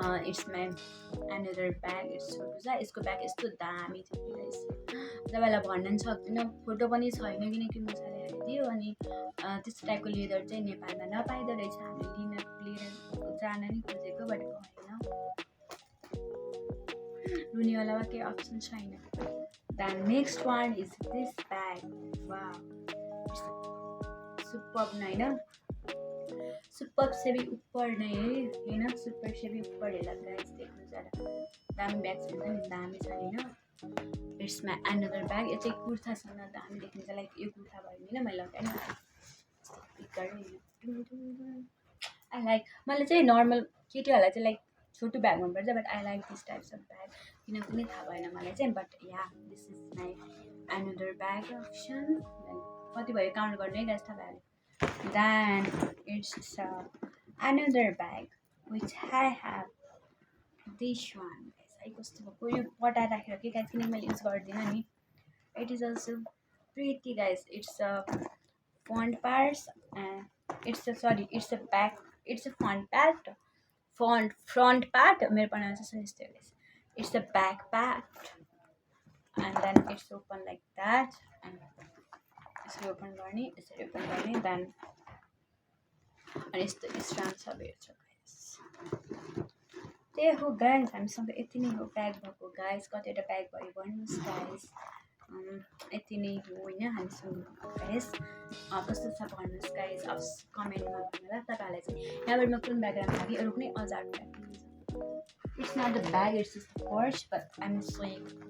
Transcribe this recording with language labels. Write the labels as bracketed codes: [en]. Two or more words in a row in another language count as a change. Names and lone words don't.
[en] it's my another bag it's [ne] छोटो छ यसको ब्याग यस्तो दामी थियो कि गाइस तपाईँलाई भन्न पनि सक्दिनँ फोटो पनि छैन किनकि मुसाले हालिदियो अनि त्यस्तो टाइपको लेदर चाहिँ नेपालमा नपाइदो रहेछ हामीले लिएर जान नि खोजेको बट भएन रुनेवाला वा केही अप्सन छैन [en] the next one is this bag [ne] वा सुपर होइन [hi] सुपर से भी ऊपर नहीं है [ne] होइन [hi] सुपर से भी ऊपर [ne] हेला गाइस देख्नु जरा दामी ब्याग छ नि दामी छ हैन [en] it's my another bag [ne] यो चाहिँ कुर्तासँग दामी देखिन्छ लाइक यो कुर्ता भयो नि मैले लगाएँ [en] I like [ne] मलाई चाहिँ नर्मल केटीहरूलाई चाहिँ लाइक छोटो ब्याग मनपर्छ [en] but I like this types of bag [ne] किनभने थाहा भएन मलाई चाहिँ [en] but yeah this is my another bag option [ne] कति भयो काउन्ट गर्नु है गाइस तपाईँहरूले [en] then it's another bag which I have this one guys I [ne] कस्तो भएको यो पटा राखेर के गाइस किन मैले युज गर्दिनँ नि [en] it is also pretty guys it's a front parts and it's a back it's a front part मेरो pronunciation is there guys it's a back part and then it's open like that and [ne] यसरी ओपन गर्ने देन अनि यस्तो स्ट्रान्ड छ भेट्छ गाइस त्यही हो गाइस हामीसँग यति नै हो ब्याग भएको गाइस कतिवटा ब्याग भयो भन्नुहोस् गाइस यति नै हो होइन हामीसँग गाइस कस्तो छ भन्नुहोस् गाइस अब कमेन्टमा भन्नुहोला तपाईँहरूलाई चाहिँ यहाँबाट म कुन ब्याग राम्रो लाग्यो अरू कुनै [en] other bag it's not the bag it's just the purse but I am showing